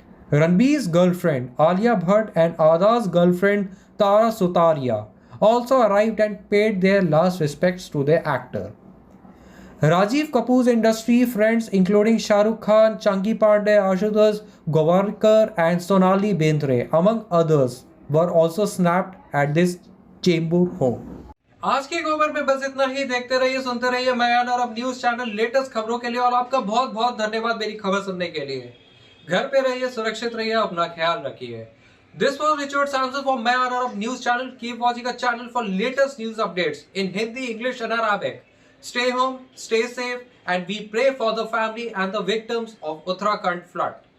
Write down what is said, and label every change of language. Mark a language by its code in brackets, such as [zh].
[en] Ranbir's girlfriend Alia Bhatt and Adar's girlfriend Tara Sutaria also arrived and paid their last respects to their actor. Rajiv Kapoor's industry friends including Shah Rukh Khan, Chunky Pandey, Ashutosh Gowarkar and Sonali Bendre among others were also snapped at this Chembur home. [hi] आज की खबर में बस इतना ही। देखते रहिए, सुनते रहिए मैं और अब न्यूज चैनल लेटेस्ट खबरों के लिए, और आपका बहुत बहुत धन्यवाद मेरी खबर सुनने के लिए। घर पे रहिए, सुरक्षित रहिए, अपना ख्याल रखिए। [en] This was Richard Samson for [hi] मैं और अब news channel. [en] Keep watching our channel for latest news updates in Hindi, English and Arabic. Stay home, stay safe, and we pray for the family and the victims of Uttarakhand flood.